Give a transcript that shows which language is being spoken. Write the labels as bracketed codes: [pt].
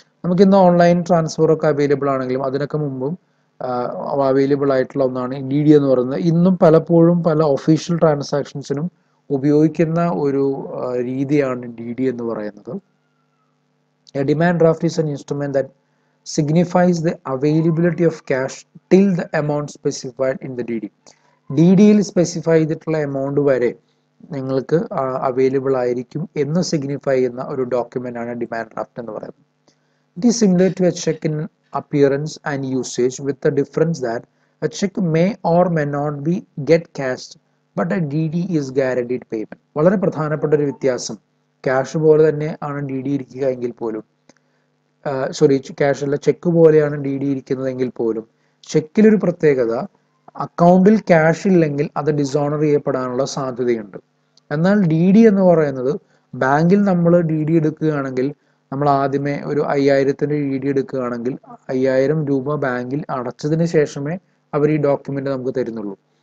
[ml] നമുക്കിന്ന് online ട്രാൻസ്ഫറൊക്കെ available ആണെങ്കിലും അതിനൊക്കെ മുമ്പും അവൈലബിൾ ആയിട്ടുള്ള ഒന്നാണ് DD എന്ന് പറയുന്നത്. ഇന്നും പലപ്പോഴും പല ഒഫീഷ്യൽ ട്രാൻസാക്ഷൻസിനും ഉപയോഗിക്കുന്ന ഒരു രീതിയാണ് DD എന്ന് പറയുന്നത്. [en] A demand draft is an instrument that signifies the availability of cash till the amount specified in the DD. [ml] DDയിൽ specify ചെയ്തിട്ടുള്ള എമൗണ്ട് വരെ നിങ്ങൾക്ക് അവൈലബിൾ ആയിരിക്കും എന്ന് സിഗ്നിഫൈ ചെയ്യുന്ന ഒരു ഡോക്യുമെന്റ് ആണ് ഡിമാൻഡ് ഡ്രാഫ്റ്റ് എന്ന് പറയുന്നത്. [en] It is similar to a cheque in appearance and usage with the difference that a check may or may not be get cashed but a DD is guaranteed payment. [ml] വളരെ പ്രധാനപ്പെട്ട ഒരു വ്യത്യാസം, cash പോലെ തന്നെ ആണ് DD ഇരിക്കുക എങ്കിൽ പോലും ക്യാഷ് അല്ല ചെക്ക് പോലെയാണ് DD ഇരിക്കുന്നതെങ്കിൽ പോലും ചെക്കിലൊരു പ്രത്യേകത, അക്കൗണ്ടിൽ ക്യാഷ് ഇല്ലെങ്കിൽ അത് ഡിസോണർ ചെയ്യപ്പെടാനുള്ള സാധ്യതയുണ്ട്. എന്നാൽ ഡി ഡി എന്ന് പറയുന്നത്, ബാങ്കിൽ നമ്മൾ ഡി ഡി എടുക്കുകയാണെങ്കിൽ, നമ്മൾ ആദ്യമേ ഒരു 5000-ന്റെ ഡി ഡി എടുക്കുകയാണെങ്കിൽ 5000 രൂപ ബാങ്കിൽ അടച്ചതിന് ശേഷമേ അവർ ഈ ഡോക്യുമെന്റ് നമുക്ക് തരുന്നുള്ളൂ.